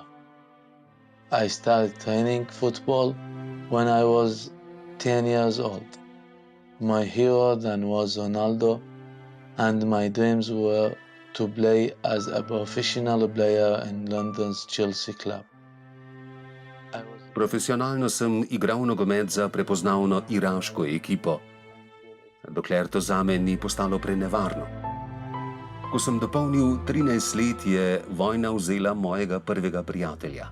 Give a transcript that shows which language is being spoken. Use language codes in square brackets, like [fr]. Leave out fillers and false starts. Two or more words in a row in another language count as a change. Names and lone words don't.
[en] I started training football when I was 10 years old. My hero then was Ronaldo, and my dreams were to play as a professional player in London's Chelsea club. [sl] Profesionalno sem igral nogomet za prepoznavno iraško ekipo, dokler to zame ni postalo prenevarno. Ko sem dopolnil 13 let, je vojna vzela mojega prvega prijatelja.